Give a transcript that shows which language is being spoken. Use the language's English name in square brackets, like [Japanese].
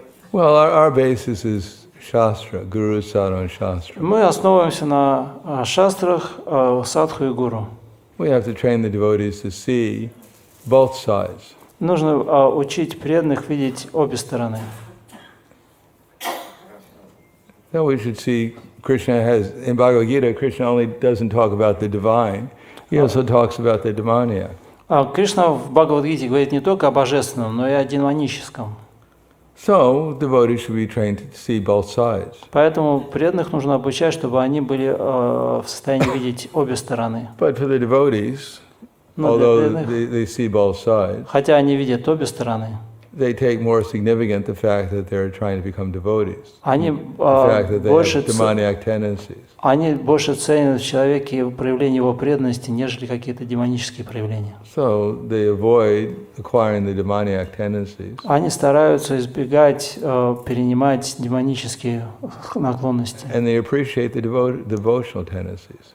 [English] Well, our basis is Shastra, Guru, Sadhu and Shastra. [Russian] Мы основываемся на шастрах, садху и гуру. [English] We have to train the devotees to see both sides. [Russian] Нужно учить преданных видеть обе стороны. [English] Now we should see Krishna has, in Bhagavad Gita, Krishna only doesn't talk about the divine, he also talks about the demoniac. [Russian] Кришна в Бхагавад-гите говорит не только о божественном, но и о демоническом. [English] So devotees should be trained to see both sides. [Russian] Поэтому преданных нужно обучать, чтобы они были в состоянии видеть обе стороны. [English] But for the devotees, although they see both sides, [Russian] хотя они видят обе стороны, [English] they take more significant the fact that they're trying to become devotees. [Russian] Они [English] The fact that they have demoniac tendencies. [Russian] Они больше ценят в человеке проявление его преданности, нежели какие-то демонические проявления. [English] So they avoid acquiring the demoniac tendencies. [Russian] Они стараются избегать перенимать демонические наклонности. [English] And they appreciate the devotional tendencies.